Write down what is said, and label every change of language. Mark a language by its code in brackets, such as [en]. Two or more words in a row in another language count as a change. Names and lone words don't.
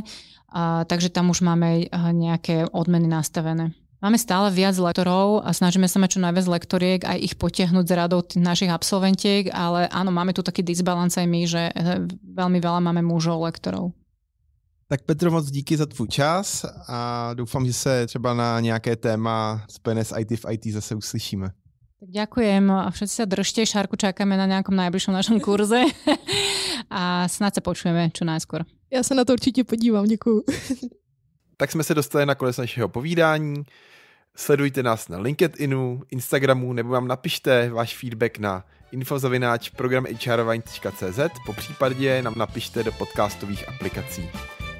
[sk] Takže tam už máme nejaké odmeny nastavené. Máme stále viac lektorov a snažíme sa mať čo najviac lektoriek aj ich potiahnuť z radou našich absolventiek, ale áno, máme tu taký disbalans aj my, že veľmi veľa máme mužov lektorov. [cs] Tak Petro, moc díky za tvůj čas a doufám, že se třeba na nějaké téma spojené s IT v IT zase uslyšíme. [sk] Tak ďakujem a všetci sa držte, Šárku čakáme na nejakom najbližšom našom kurze a [cs] snad se [sk] počujeme čo najskôr. [cs] Já se na to určitě podívám, děkuju. Tak jsme se dostali na konec našeho povídání. Sledujte nás na LinkedInu, Instagramu nebo vám napište váš feedback na info@programhrvine.cz, popřípadě nám napište do podcastových aplikací.